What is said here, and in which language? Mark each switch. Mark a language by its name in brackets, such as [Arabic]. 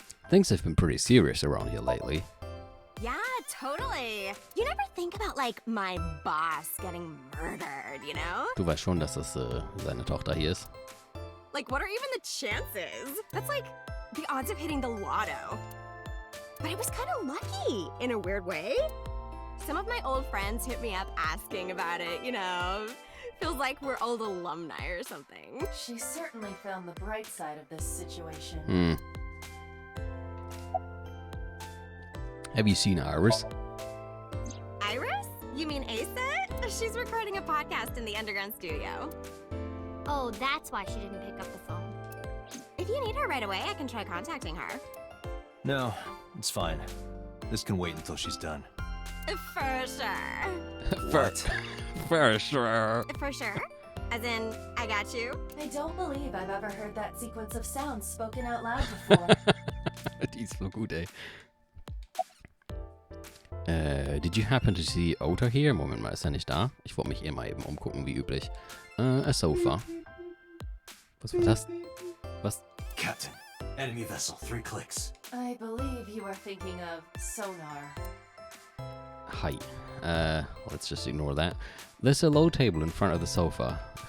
[English] Things have been pretty serious around here lately. Yeah, totally. You never think about, like, my boss getting murdered, you know? [German] Du weißt schon, dass das seine Tochter hier ist. [English] Like, what are even the chances? That's like the odds of hitting the lotto. But I was kind of lucky in a weird way. Some of my old friends hit me up asking about it, you know. Feels like we're old alumni or something. She certainly found the bright side of this situation. Have you seen Iris? Iris? You mean Asa? She's recording a podcast in the underground studio. Oh, that's why she didn't pick up the phone. If you need her right away, I can try contacting her. No, it's fine. This can wait until she's done. For sure. What? For sure. For sure? As in, I got you? I don't believe I've ever heard that sequence of sounds spoken out loud before. [German] Die ist so gut, ey. [English] Did you happen to see Ota here? [German] Moment mal, ist er nicht da? Ich wollte mich mal eben umgucken, wie üblich. [English] A sofa. [German] Was war das? Was? [English] Captain, enemy vessel, 3 clicks. I believe you are thinking of sonar. Hi. Let's just ignore that. There's a low table in front of the sofa.